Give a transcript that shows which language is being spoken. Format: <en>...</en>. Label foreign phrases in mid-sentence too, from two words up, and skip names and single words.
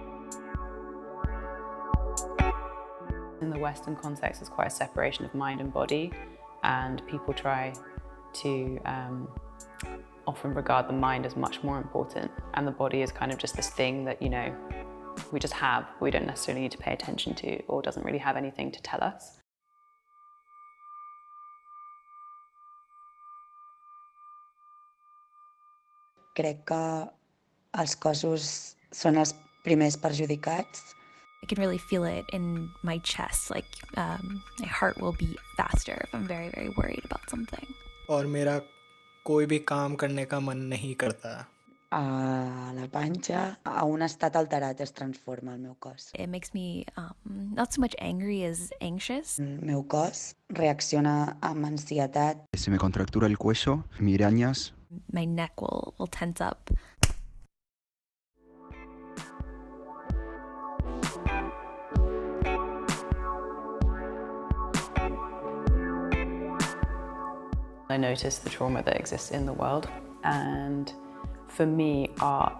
<en>In the Western context, there's quite a separation of mind and body, and people try to often regard the mind as much more important, and the body is kind of just this thing that, you know, we just have, we don't necessarily need to pay attention to, or doesn't really have anything to tell us.</en> <ca>Crec que els cossos són els primers perjudicats.</ca> <en>I can really feel it in my chest, like my heart will beat faster if I'm very, very worried about something.</en> <hi>और मेरा कोई भी काम करने का मन नहीं करता.</hi> <ca>A la panxa, a un estat alterat es transforma el meu cos.</ca> <en>It makes me not so much angry as anxious.</en> <ca>El meu cos reacciona amb ansietat.</ca> <es>Se me contractura el cuello, migrañas.</es> <en>My neck will tense up. I notice the trauma that exists in the world, and for me, art</en>